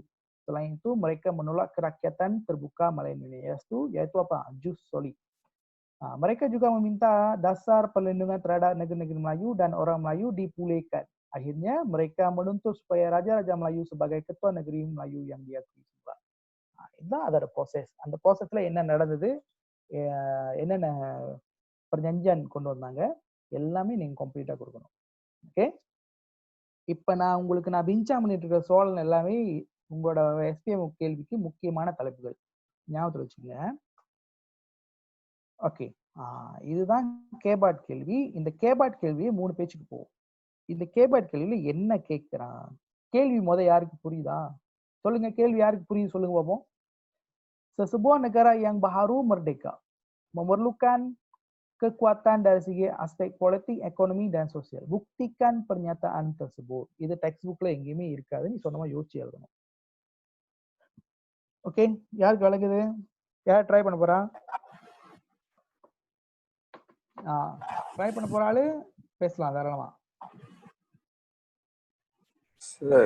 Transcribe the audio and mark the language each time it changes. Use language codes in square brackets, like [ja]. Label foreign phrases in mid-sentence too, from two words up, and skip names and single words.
[ms] Selain itu, mereka menolak kerakyatan terbuka Malayan Union, yaitu apa? Jus soli. Mereka juga meminta dasar perlindungan terhadap negeri-negeri Melayu dan orang Melayu dipulihkan. Akhirnya, mereka menuntut supaya Raja-Raja Melayu sebagai ketua negeri Melayu yang diakui semula. [ta] இதுதான் அதோட ப்ராசஸ். அந்த ப்ராசஸ்ல என்ன நடந்தது, என்னென்ன பர்ஜன்ஜன் கொண்டு வந்தாங்க, எல்லாமே நீங்க கம்ப்ளீட்டா கொடுக்கணும். ஓகே, இப்ப நான் உங்களுக்கு பிஞ்சாம் பண்ணிட்டு இருக்கிற சோழன் எல்லாமே உங்களோட எஸ்பிஎம் கேள்விக்கு முக்கியமான தலைப்புகள், ஞாபகத்தில் வச்சுங்க. ஓகே, இதுதான் கேபாட் கேள்வி. இந்த கேபாட் கேள்வியை 3 பேச்சுக்கு போகும். இந்த கேபாட் கேள்வியில என்ன கேட்கிறான், கேள்வி யாருக்கு புரியுதா சொல்லுங்க. கேள்வி யாருக்கு புரியுது சொல்லுங்க பாப்போம். [ms] Sesebuah negara yang baru merdeka memerlukan kekuatan dari segi aspek politik, ekonomi dan sosial. Buktikan pernyataan tersebut. [ta] இது டெக்ஸ்ட் எங்கேயுமே இருக்காது, நீ சொன்னமா யோசிச்சு எழுதணும். ஓகே, யாருக்கு விளங்குது? யார் ட்ரை பண்ண போறா? ட்ரை பண்ண போற ஆளு பேசலாம் தாராளமா. சார்,